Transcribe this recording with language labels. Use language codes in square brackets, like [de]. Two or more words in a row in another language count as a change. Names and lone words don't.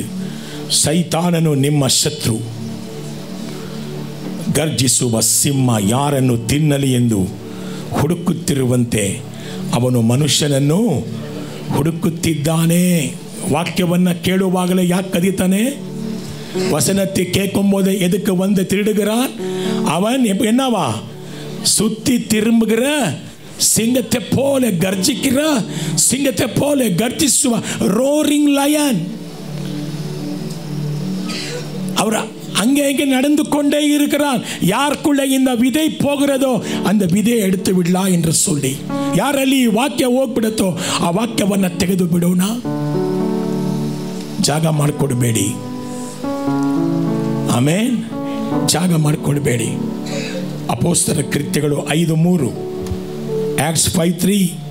[kn] ಸೈತಾನನು ನಿಮ್ಮ ಶತ್ರು, ಗರ್ಜಿಸುವ ಸಿಂಹ ಯಾರನ್ನು ತಿನ್ನಲಿ ಎಂದು ಹುಡುಕುತ್ತಿರುವಂತೆ ಅವನು ಮನುಷ್ಯನನ್ನು ಹುಡುಕುತ್ತಿದ್ದಾನೆ. ವಾಕ್ಯವನ್ನು ಕೇಳುವಾಗಲೇ ಯಾಕೆ ಕದೀತಾನೆ? [ta] வசனத்தை கேட்கும் போது எதுக்கு வந்து திருடுகிறான்? அவன் என்னவா? சுத்தி திரும்புகிற சிங்கத்தை போல கர்ஜிக்கிற, சிங்கத்தை போல கர்ஜிசுவ [en] roaring lion. [ta] அவர் அங்கே இங்கே நடந்து கொண்டே இருக்கிறான். யாருக்குள்ள இந்த விதை போகிறதோ அந்த விதையை எடுத்து விடலாம் என்று சொல்லி, [kn] ಯಾರಲ್ಲಿ ವಾಕ್ಯ ಹೋಗ್ಬಿಡುತ್ತೋ ಆ ವಾಕ್ಯವನ್ನು ತೆಗೆದು ಬಿಡೋಣ. ಜಾಗ ಮಾಡಿಕೊಡಬೇಡಿ. ಆಮೇನ್. ಜಾಗ ಮಾಡಿಕೊಡಬೇಡಿ. ಅಪೊಸ್ತಲರ ಕೃತ್ಯಗಳು 5:3, Acts 5:3.